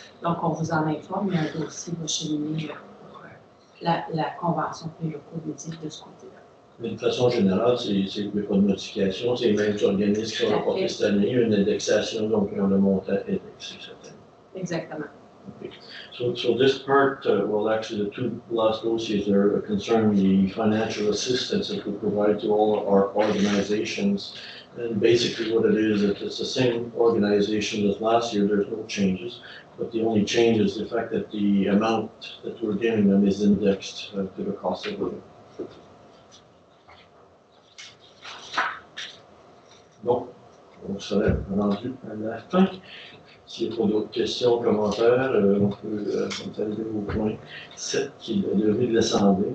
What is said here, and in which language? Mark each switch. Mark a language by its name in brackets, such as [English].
[French] Donc, on vous en informe, mais un dossier va cheminer pour la convention pour les locaux dédiés de ce côté-là. Mais de façon générale, il n'y a pas de modification. C'est les mêmes organismes qui ont apporté cette année, une indexation, donc on a le montant indexé cette année. Exactement. [English] Okay. So this part, well, actually, the two last dossiers are concern the financial assistance that we provide to all our organizations. And basically what it is, it's the same organization as last year. There's no changes. But the only change is the fact that the amount that we're giving them is indexed to the cost of living. [French] Bon, on serait rendu à la fin. S'il n'y a pas d'autres questions, commentaires, on peut arriver au point 7, qui est la levée de l'Assemblée.